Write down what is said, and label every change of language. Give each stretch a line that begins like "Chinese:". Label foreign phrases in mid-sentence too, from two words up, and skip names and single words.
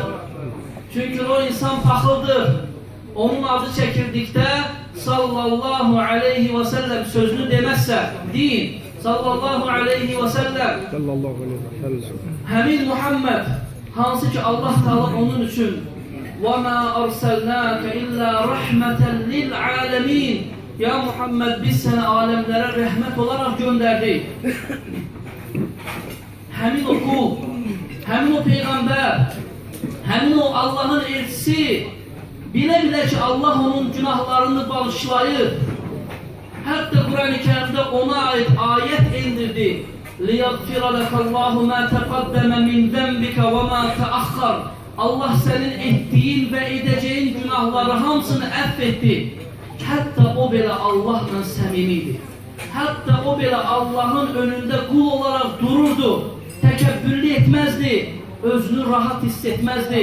Azerbaijani: Çünki o insan paxıldır. Onun adı çəkildikdə
Arabic: صلى الله عليه وسلم
Azerbaijani: sözünü deməzsə deyin.
Arabic: صلى الله عليه وسلم
Azerbaijani: həmin Muhammed hansı ki Allah Teala onun üçün
Arabic: وَمَا أَرْسَلْنَاكَ إِلَّا رَحْمَةً لِلْعَالَمِينَ
Azerbaijani: Ya Muhammed biz səni aləmlərə rəhmət olaraq göndərdik. Həmin o qul, həmin o peyğəmbər, həmin o Allahın elçisi bilə-bilə ki Allah onun günahlarını bağışlayır. Hətta Quran-ı Kərimdə ona aid ayət indirdi.
Arabic: لِيَغْفِرَ لَكَ اللّٰهُ مَا تَقَدَّمَ مِنْ ذَنْبِكَ وَمَا تَأَخَّرْ
Azerbaijani: Allah sənin etdiyin və edəcəyin günahları hamısını əfv etdi. Hətta o belə Allahla səmimidir. Hətta o belə Allahın önündə qul olaraq dururdu. Təkəbbürlü etməzdi. Özünü rahat hiss etməzdi.